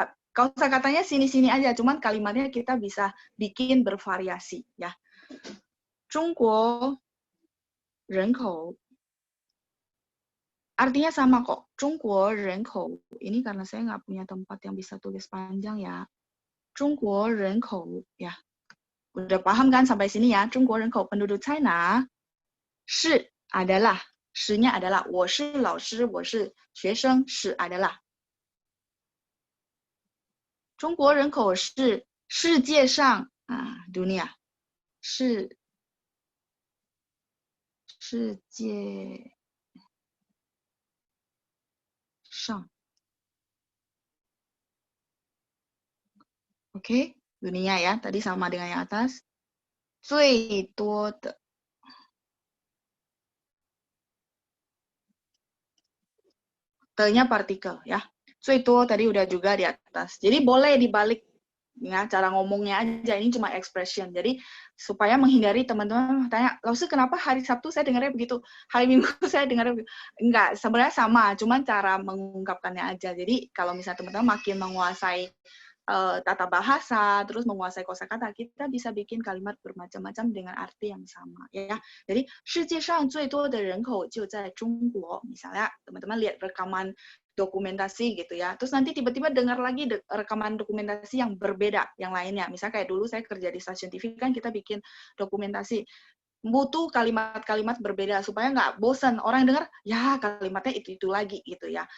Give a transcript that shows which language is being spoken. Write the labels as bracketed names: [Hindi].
[Indonesian] Kosakatanya sini-sini aja, cuman kalimatnya kita bisa bikin bervariasi ya. 中国人口 artinya sama kok. 中国人口 ini karena saya nggak punya tempat yang bisa tulis panjang ya. 中国人口 ya. Udah paham kan sampai sini ya? 中国人口 penduduk China 是 adalah, 是nya adalah [Chinese] 我是老师，我是学生， [Indonesian] 是 adalah. [Chinese] 中国人口是世界上 [Indonesian] dunia [Chinese] 是世界上 [Indonesian] Oke, dunia ya, tadi sama dengan yang atas. [Chinese] 最多的 [Indonesian] T-nya partikel ya. [Chinese] 最多 [Indonesian] tadi udah juga di atas. Jadi boleh dibalik ya, cara ngomongnya aja, ini cuma expression. Jadi supaya menghindari teman-teman tanya, "Lalu kenapa hari Sabtu saya dengarnya begitu, hari Minggu saya dengarnya begitu?" Enggak, sebenarnya sama, cuman cara mengungkapkannya aja. Jadi kalau misalnya teman-teman makin menguasai tata bahasa, terus menguasai kosakata, kita bisa bikin kalimat bermacam-macam dengan arti yang sama, ya. [Chinese] Jadi, 世界上最多的人口就在中国. [Indonesian] Misalnya, teman-teman lihat rekaman dokumentasi gitu ya, terus nanti tiba-tiba dengar lagi rekaman dokumentasi yang berbeda, yang lainnya. Misalnya kayak dulu saya kerja di stasiun TV, kan kita bikin dokumentasi, butuh kalimat-kalimat berbeda supaya nggak bosan orang dengar ya kalimatnya itu lagi gitu ya.